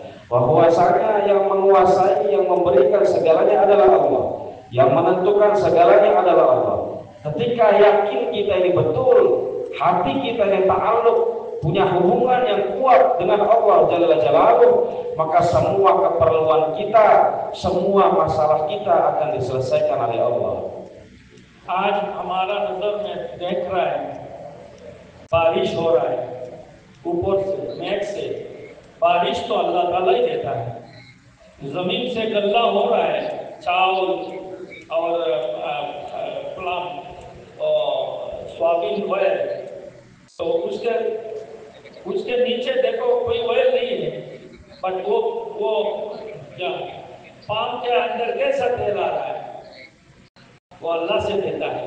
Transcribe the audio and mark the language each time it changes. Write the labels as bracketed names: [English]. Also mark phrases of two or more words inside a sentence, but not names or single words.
[Malay] Bahwasanya yang menguasai, yang memberikan segalanya adalah Allah, yang menentukan segalanya adalah Allah. Ketika yakin kita ini betul, hati kita yang ta'alluq, punya hubungan yang kuat dengan [Arabic] الله جل جلاله, [Malay] maka semua keperluan kita, semua masalah kita akan diselesaikan oleh Allah. [Hindi] आज हमारा नजर में देख रहा है बारिश हो रहा है ऊपर से, मेघ से। बारिश तो अल्लाह ताला ही देता है। जमीन से गल्ला हो रहा है, चावल और प्लम और [English] soybean oil, [Hindi] तो उसके नीचे देखो कोई ऑयल नहीं है, बट वो पाम के अंदर कैसा तेल आ रहा है, वो अल्लाह से देता है।